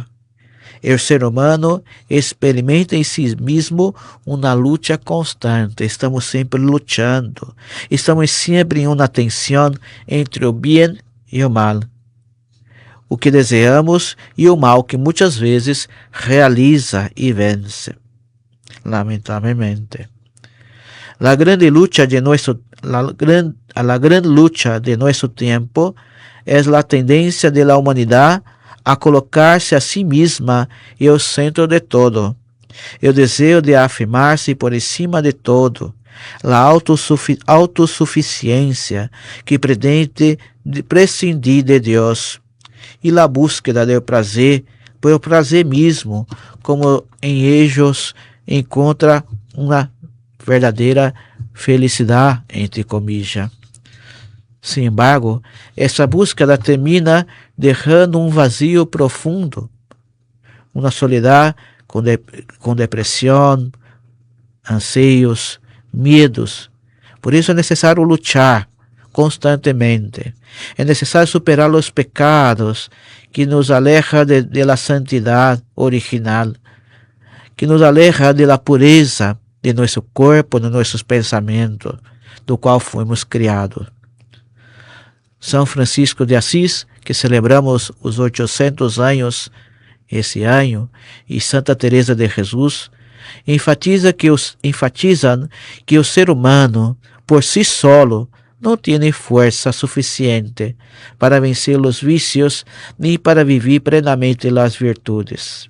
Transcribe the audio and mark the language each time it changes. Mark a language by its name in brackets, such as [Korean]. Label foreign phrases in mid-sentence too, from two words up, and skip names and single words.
[Portuguese] O ser humano experimenta em si mesmo uma luta constante. Estamos sempre lutando. Estamos sempre em uma tensão entre o bem e o mal. O que desejamos e o mal que muitas vezes realiza e vence. Lamentavelmente. [Spanish] La gran lucha de nuestro tiempo es la tendencia de la humanidad a [Portuguese] colocar-se a si mesma e o centro de todo. O desejo de afirmar-se por cima de todo. A autossuficiência que pretende prescindir de Deus. E a búsqueda do prazer, por o prazer mesmo, como em ellos encontra uma verdadeira felicidade, [Spanish] entre comillas. Sin embargo, [Portuguese] essa búsqueda termina deixando um vazio profundo, uma soledade com depressão, anseios, medos. Por isso é necessário lutar constantemente. É necessário superar os pecados que nos [Spanish] aleja de la [Portuguese] santidade original, que nos [Spanish] aleja de la [Portuguese] pureza de nosso corpo, de nossos pensamentos, do qual fomos criados. São Francisco de Assis, que celebramos os 800 anos esse ano, e Santa Teresa de Jesus, enfatizam que o ser humano, por si solo, não tem força suficiente para vencer os vícios nem para viver plenamente as virtudes.